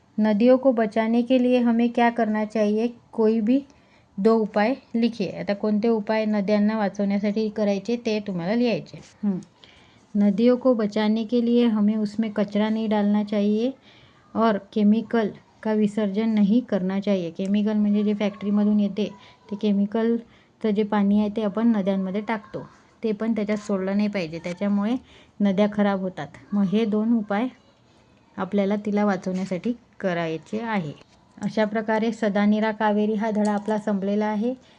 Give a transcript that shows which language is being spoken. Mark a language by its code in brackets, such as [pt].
[hi] नदियों को बचाने के लिए हमें क्या करना चाहिए. कोई भी 2 उपाय लिखिए. [mr] आता कोणते उपाय नद्यांना वाचवण्यासाठी करायचे ते तुम्हाला लिहायचे. [hi] नदियों को बचाने के लिए हमें उसमें कचरा नहीं डालना चाहिए और केमिकल का विसर्जन नहीं करना चाहिए. [mr] केमिकल म्हणजे जे फॅक्टरीमधून येते ते केमिकलचं जे पाणी आहे ते आपण नद्यांमध्ये टाकतो, ते पण त्याच्यात सोडलं नाही पाहिजे, त्याच्यामुळे नद्या खराब होतात. मग हे 2 उपाय आपल्याला तिला वाचवण्यासाठी करायचे आहे. अशा प्रकारे सदानीरा कावेरी हा धडा आपला संपलेला आहे.